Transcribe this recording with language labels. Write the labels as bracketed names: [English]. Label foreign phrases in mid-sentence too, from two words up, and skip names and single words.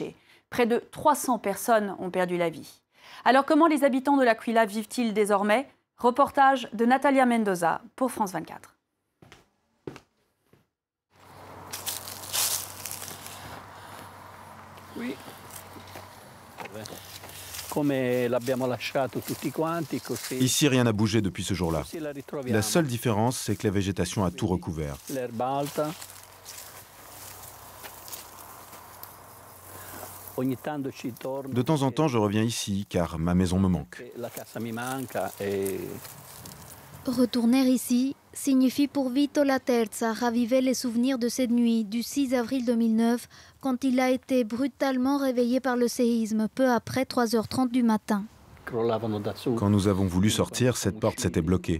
[French] Près de 300 personnes ont perdu la vie. Alors comment les habitants de l'Aquila vivent-ils désormais? Reportage de Natalia Mendoza pour France 24. Oui. [Italian] Come l'abbiamo lasciato tutti quanti, così. [French] Ici, rien n'a bougé depuis ce jour-là. [Italian] La ritroviamo. [French] La seule différence, c'est que la végétation a tout recouvert. [Italian] L'erba alta. Ogni tanto ci torno. [French] De temps en temps, je reviens ici, car ma maison me manque. [Italian] La casa mi manca e... [French] Retourner ici signifie pour Vito Laterza raviver les souvenirs de cette nuit du 6 avril 2009 quand il a été brutalement réveillé par le séisme peu après 3h30 du matin. Quand nous avons voulu sortir, cette porte s'était bloquée.